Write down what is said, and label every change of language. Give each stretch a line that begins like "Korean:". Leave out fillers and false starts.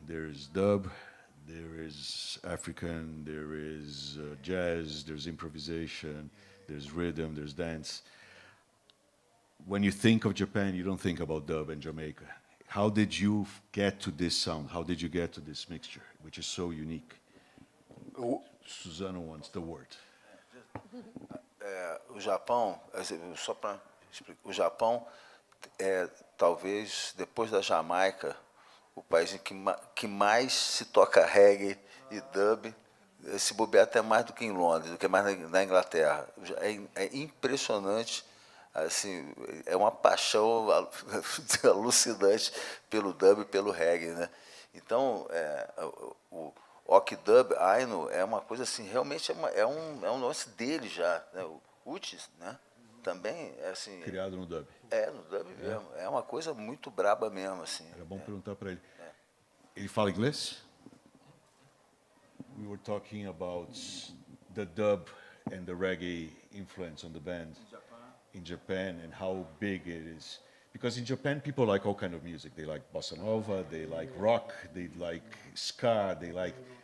English: There's dub, there is African, there is jazz, there's improvisation, there's rhythm, there's dance. When you think of Japan, you don't think about dub and Jamaica. How did you get to this sound? How did you get to this mixture, which is so unique? Suzano wants the word.
Portuguese: O Japão, só para explicar, o Japão é talvez depois da Jamaica o país em que mais se toca reggae e dub, se bobear até mais do que em Londres, do que mais na Inglaterra. É impressionante, assim, é uma paixão alucinante pelo dub e pelo reggae, né? Então, o Waack dub, Ainu, é uma coisa assim, realmente é um lance dele já, né? O Utis, né? Também é assim... Criado no dub. No dub mesmo. É uma coisa muito braba mesmo, assim. Era bom perguntar para ele. Ele fala inglês?
English: We were talking about the dub and the reggae influence on the band in Japan and how big it is. Because in Japan, people like all kind of music. They like bossa nova, they like rock, they like ska, they like...